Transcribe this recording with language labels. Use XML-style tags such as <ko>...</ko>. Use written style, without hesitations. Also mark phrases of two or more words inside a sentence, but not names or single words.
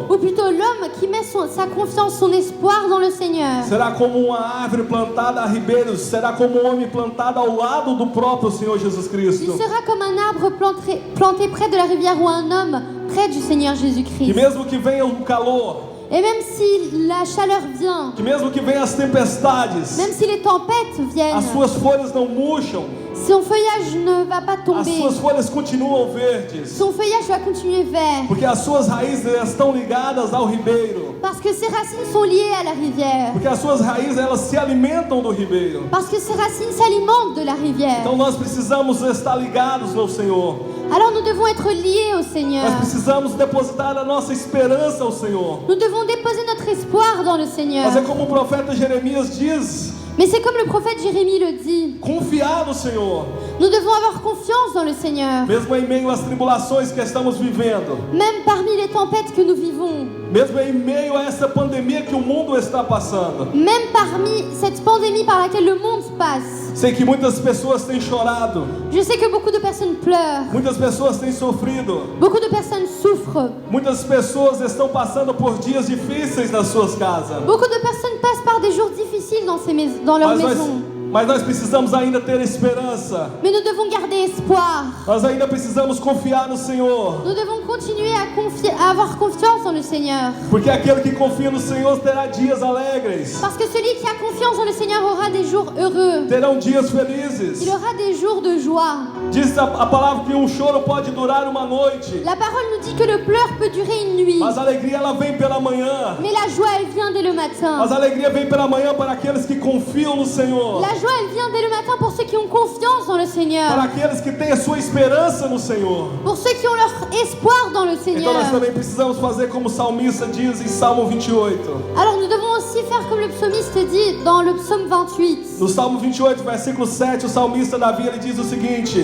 <fr>ou plutôt l'homme qui met sa confiance, son espoir dans le Seigneur,</fr> <pt>será como uma árvore plantada a ribeiros, será como um homem plantado ao lado do próprio Senhor Jesus</pt> <fr>il</fr> <pt>Cristo.</pt> <fr>sera comme un arbre planté près de la rivière ou un homme près du Seigneur</fr> <pt>Que</pt> <fr>Jésus-Christ.</fr> <pt>mesmo que venha o calor,</pt> <fr>Et même si la chaleur vient,</fr> <pt>que mesmo que venha as tempestades,</pt> <fr>même si les tempêtes viennent,</fr> <pt>as suas folhas não murcham,</pt> <fr>son feuillage ne va pas</fr> <pt>as</pt> <fr>tomber,</fr> <pt>suas folhas continuam verdes,</pt> <fr>son feuillage va continuer vert,</fr> <pt>porque as suas raízes estão ligadas ao ribeiro,</pt> <fr>parce que ses racines sont liées à la rivière,</fr> <pt>porque as suas raízes elas se alimentam do ribeiro.</pt> <fr>parce que ses racines s'alimentent de la rivière.</fr> <pt>Então nós precisamos estar ligados no Senhor.</pt> <fr>Alors nous devons être liés au</fr> <pt>Nós</pt> <fr>Seigneur.</fr> <pt>precisamos depositar a nossa esperança ao Senhor.</pt> <fr>Nous devons déposer notre espoir dans le Seigneur.</fr> <pt>Mas é como o profeta Jeremias diz:</pt> <fr>Mais c'est comme le prophète Jérémie le dit,</fr> <pt>confiar no Senhor,</pt> <fr>nous devons avoir confiance dans le Seigneur.</fr> <pt>mesmo em meio às tribulações que estamos vivendo,</pt> <fr>Même parmi les tempêtes que nous vivons,</fr> <pt>mesmo em meio a essa pandemia que o mundo está passando.</pt> <fr>même parmi cette pandémie par laquelle le monde passe.</fr> <pt>Sei que muitas pessoas têm chorado,</pt> <fr>Je sais que beaucoup de personnes pleurent,</fr> <pt>muitas pessoas têm sofrido,</pt> <fr>beaucoup de personnes souffrent,</fr> <pt>muitas pessoas estão passando por dias difíceis nas suas casas.</pt> <fr>beaucoup de personnes passent par des jours difficiles dans leur maison.</fr> <pt>Mas nós precisamos ainda ter esperança.</pt> <fr>Mais nous devons garder espoir.</fr> <pt>Nós ainda precisamos confiar no Senhor.</pt> <fr>Nous devons continuer à avoir confiance en le Seigneur.</fr> <pt>Porque aquele que confia no Senhor terá dias alegres,</pt> <fr>Parce que celui qui a confiance en le Seigneur aura des jours heureux.</fr> <pt>terão dias felizes.</pt> <fr>Il aura des jours de joie.</fr> <pt>Diz a palavra que choro pode durar uma noite,</pt> <fr>La parole nous dit que le pleur peut durer une nuit.</fr> <pt>mas a alegria ela vem pela manhã.</pt> <fr>Mais la joie, elle vient dès le</fr> <pt>Mas</pt> <fr>matin.</fr> <pt>a alegria vem pela manhã para aqueles que confiam no Senhor,</pt> <fr>La joie, elle vient dès le matin pour ceux qui ont confiance dans le</fr> <pt>para</pt> <fr>Seigneur.</fr> <pt>aqueles que têm a sua esperança no Senhor.</pt> <fr>Pour ceux qui ont leur espoir dans le</fr> <pt>Então</pt> <fr>Seigneur.</fr> <pt>nós também precisamos fazer como o salmista diz em Salmo 28.</pt> <fr>Alors nous devons aussi faire comme le psalmiste dit dans le psaume 28.</fr> <pt>No Salmo 28, versículo 7, o salmista Davi ele diz o seguinte:</pt>